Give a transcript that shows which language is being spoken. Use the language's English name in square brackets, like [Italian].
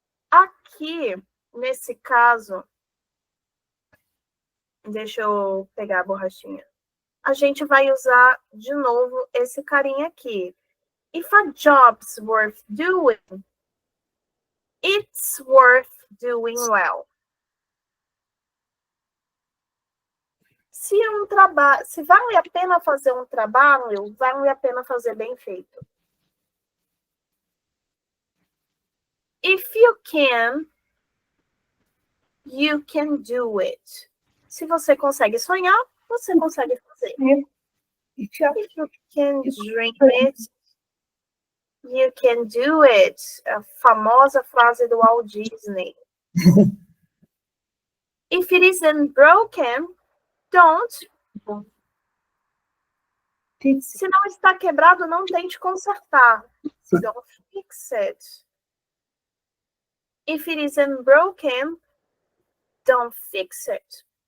[Portuguese] Aqui, nesse caso, deixa eu pegar a borrachinha. A gente vai usar de novo esse carinha aqui. [English] If a job's worth doing, it's worth doing well. [Portuguese] Se vale a pena fazer um trabalho, vale a pena fazer bem feito. [English] If you can, you can do it. [Portuguese] Se você consegue sonhar, você consegue fazer. [English] If you can dream it, you can do it. [Portuguese] A famosa frase do Walt Disney. [English] If it isn't broken, don't. [Portuguese] Se não está quebrado, não tente consertar. [English] Don't fix it. If it isn't broken, don't fix it.